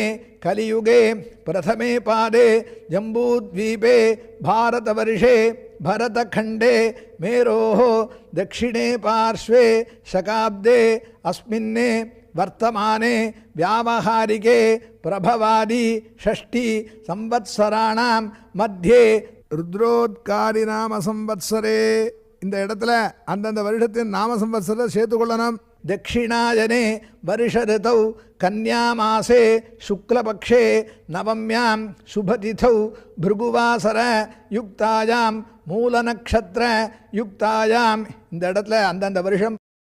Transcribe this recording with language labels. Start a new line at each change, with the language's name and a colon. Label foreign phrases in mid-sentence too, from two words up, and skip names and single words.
Sanskrit: कलियुगे प्रथमे पादे जम्बूद्वीपे भारतवर्षे भरतखण्डे मेरोः दक्षिणे पार्श्वे शकाब्दे अस्मिन्ने वर्तमाने व्यावहारिके प्रभवादि षष्ठी संवत्सराणां मध्ये रुद्रोत्कारी नाम संवत्सरे
Tamil: இந்த இடத்துல அந்தந்த வருஷத்தின் நாம சம்வத்சரத்தை சேர்த்துக்கொள்ளணும்.
Sanskrit: दक्षिणायने वर्ष ऋतौ कन्यामासे शुक्लपक्षे नवम्यां शुभतिथौ भृगुवासर युक्तायां मूलनक्षत्र युक्तायां
Tamil: இந்த இடத்துல அந்தந்த வருஷம்